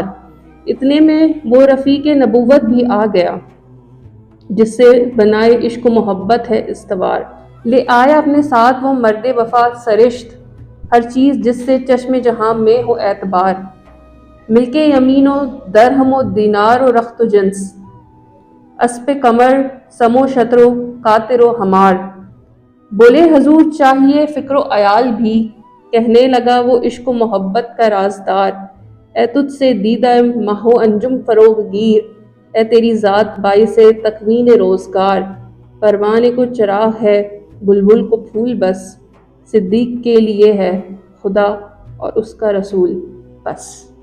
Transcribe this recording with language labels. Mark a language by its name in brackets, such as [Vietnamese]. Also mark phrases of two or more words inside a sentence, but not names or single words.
[Urdu] اتنے میں وہ رفیق نبوت بھی آ گیا، جس سے بنائے عشق و محبت ہے استوار۔ لے آیا اپنے ساتھ وہ مرد وفا سرشت، ہر چیز جس سے چشم جہاں میں ہو اعتبار۔ ملک یمین و درہم و دینار و رخت و جنس، اسپ قمر سم و شطر و قاطر و حمار۔ بولے حضور چاہیے فکر و عیال بھی، کہنے لگا وہ عشق و محبت کا رازدار۔ اے تجھ سے دیدہ ماہ و انجم فروغ گیر، اے تیری ذات باعث تکوین روزگار۔ پروانے کو چراغ ہے بلبل کو پھول بس، صدیق کے لیے ہے خدا اور اس کا رسول بس۔